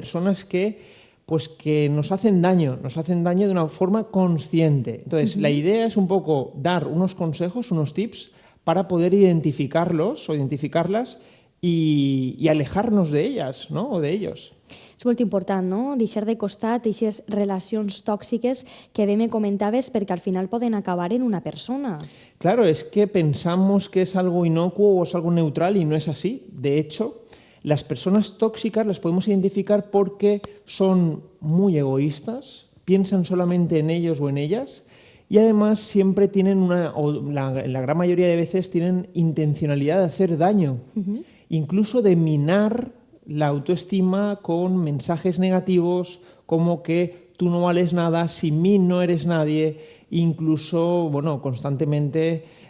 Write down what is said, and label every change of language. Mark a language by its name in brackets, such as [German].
[Spanish] Personas que nos hacen daño de una forma consciente. Entonces, la idea es un poco dar unos consejos, unos tips para poder identificarlos o identificarlas y alejarnos de ellas, ¿no? O de ellos. [Catalan] És molt important, no? Deixar de costat aquestes relacions tòxiques que bé me comentaves perquè al final poden acabar en una persona. [Spanish] Claro, es que pensamos que es algo inocuo o es algo neutral y no es así. De hecho, las personas tóxicas las podemos identificar porque son muy egoístas, piensan solamente en ellos o en ellas y además siempre tienen la gran mayoría de veces tienen intencionalidad de hacer daño, incluso de minar la autoestima con mensajes negativos como que tú no vales nada, sin mí no eres nadie, incluso, constantemente